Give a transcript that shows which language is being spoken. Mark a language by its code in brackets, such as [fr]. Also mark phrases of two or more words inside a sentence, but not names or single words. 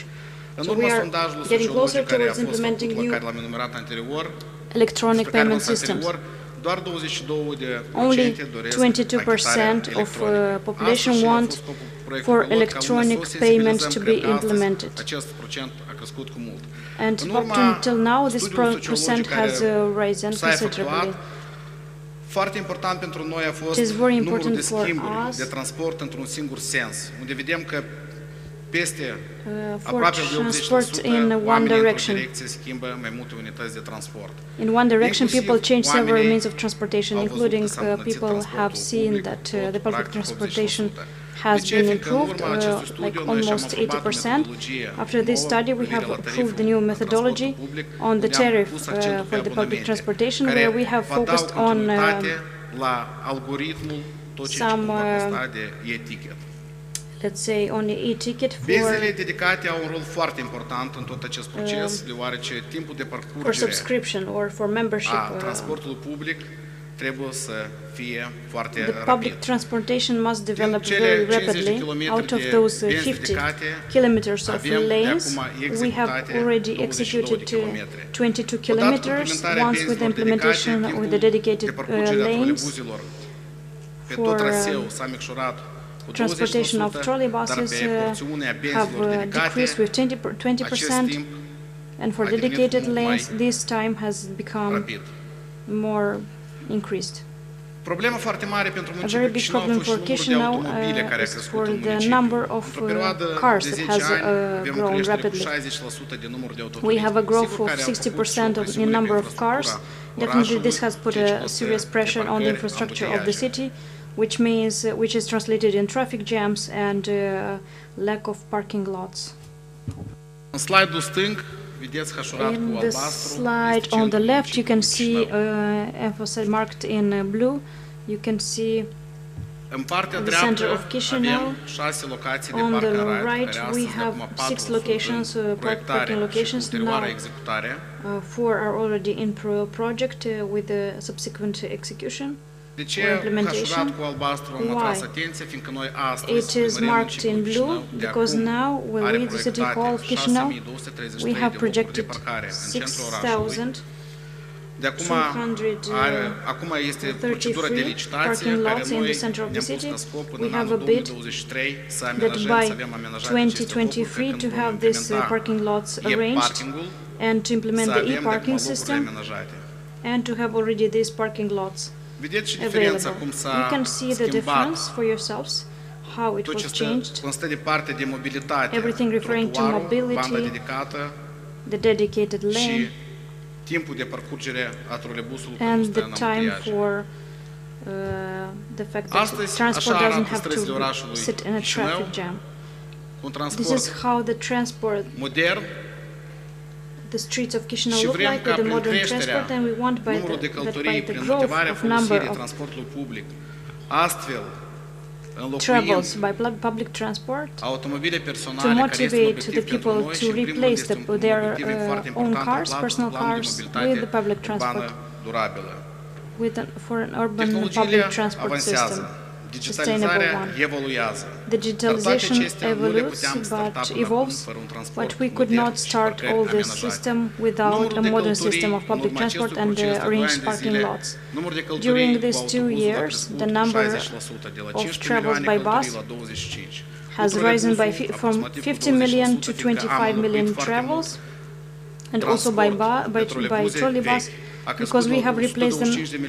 [en] So we are getting closer towards implementing new electronic payment systems. Only 22% of population want for electronic payments to be implemented. And up until now, this percent has risen considerably. [ro] Foarte important pentru noi a fost numărul de schimburi de transport într-un singur sens, unde vedem că peste aproape de 80% oamenii într-o direcție schimbă mai multe unități de transport. [en] In one direction, people change several means of transportation, including people have seen that the public transportation has been improved, like almost 80%. After this study, we have approved the new methodology on the tariff for the public transportation, where we have focused on some let's say, on the e-ticket for [ro] Benzile dedicate au un rol foarte important în tot acest proces, deoarece timpul de parcurgere [en] for subscription or for membership [ro] a transportului public trebuie să fie foarte [en] the [ro] rapid. [en] public transportation must develop very rapidly. Out of those 50 kilometers of lanes, we have already executed 22 kilometers. Once with the implementation with the dedicated lanes for transportation of trolley buses have decreased with 20%, and for dedicated lanes, this time has become more increased. [ro] Problema foarte mare pentru [en] A very big problem for Chișinău is for the number of cars that has grown rapidly. We have a growth of 60% in number of cars. Definitely this has put a serious pressure on the infrastructure of the city, which is translated in traffic jams and lack of parking lots. [ro] În slide-ul stâng vedeți hașurat cu [en] In the [ro] albastru. [en] slide on the left, you can see emphasis marked in blue. You can see [ro] În partea [en] the center [ro] dreaptă [en] of Chișinău. [ro] avem 6 locații de [en] On park the and ride, right, [ro] care [en] we [ro] astăzi [en] have [ro] acum [en] 6 [ro] 4 [en] locations, [ro] sunt în proiectare [en] parking [ro] și [en] locations. [ro] ulterioară [en] Now, [ro] executare. [en] 4 are already in project with the subsequent execution [ro] De ce [en] or implementation. [ro] hașurat cu albastru am atras [en] Why? [ro] atenția? Fiindcă noi astăzi, [en] It is marked in blue because now, when we, the City Hall of Chișinău, we have projected 6,000 [ro] De acum este procedura de licitație care noi ne-am pus ca scop până în anul 2023 să amenajăm, să avem amenajate aceste locuri, pe când vom implementa [en] parking lots arranged and to implement the e-parking system and to have already these parking lots [ro] Vedeți și diferența [en] available. [ro] cum [en] You [ro] s-a [en] can see the [ro] schimbat [en] difference for yourselves, how it [ro] tot ce [en] was changed. [ro] constă de parte de mobilitate, [en] Everything referring to [ro] trotuarul, [en] mobility, [ro] banda dedicată [en] the dedicated [ro] și [en] lane, [ro] timpul de parcurgere a trolebusului [en] and [ro] când stă [en] the [ro] în [en] time [ro] ambuteiaje. [en] for the fact that [ro] Astăzi, [en] transport [ro] așa [en] doesn't [ro] arată [en] have [ro] străzile [en] to [ro] orașului [en] sit in a [ro] Chișinău, [en] traffic jam. [ro] cu un [en] This [ro] transport [en] is how the transport, [ro] modern [en] the streets of Chișinău [ro] și [en] look [ro] vrem [en] like [ro] ca [en] with the [ro] prin [en] modern [ro] creșterea [en] transport, and we want [ro] numărul de [en] that [ro] călătorii [en] by the [ro] prin [en] growth [ro] motivarea [en] of number [ro] folosirii [en] of [ro] transportului public, astfel [en] travels by public transport, [ro] automobile [en] to [ro] personale care este un [en] motivate [ro] obiectiv [en] the [ro] pentru [en] people [ro] noi și [en] to [ro] în primul rând [en] replace [ro] este un [en] their [ro] obiectiv foarte [en] own [ro] important [en] cars, [ro] la [en] personal [ro] plan de [en] cars, [ro] mobilitate [en] with the public [ro] urbană [en] transport, [ro] durabilă. [en] for an urban [ro] Tehnologiile [en] public transport [ro] avansează, [en] system, sustainable [ro] digitalizarea [en] one. [ro] evoluează. [en] Digitalization evolves, but evolves, but we could not start all this system without a modern system of public transport and arranged parking lots. During these 2 years, the number of travels by bus has risen from 50 million to 25 million travels, and also by trolleybus, because we have replaced them.